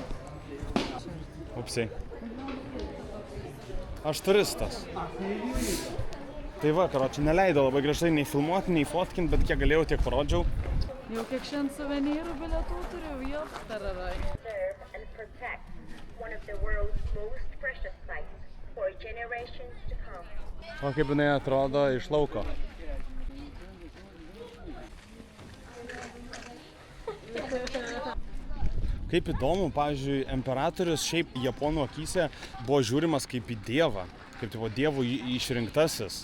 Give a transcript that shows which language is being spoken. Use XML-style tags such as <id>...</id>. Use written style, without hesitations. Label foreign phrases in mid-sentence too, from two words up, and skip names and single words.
<lt>Upsiai. Aš turistas. Tai va, karoči, neleido labai griežtai nei filmuoti, nei fotkinti, bet kiek galėjau, tiek parodžiau. Jau kiek šiandien suvenyrų bilietų turiu, jau tararai.</lt> <en>Preserve and protect one of the world's most precious sites for generations to come.</en> <lt>O kaip jinai atrodo iš lauko. Kaip įdomu, pavyzdžiui, imperatorius šiaip japonų akyse buvo žiūrimas kaip į dievą, kaip tipo dievų išrinktasis.</lt>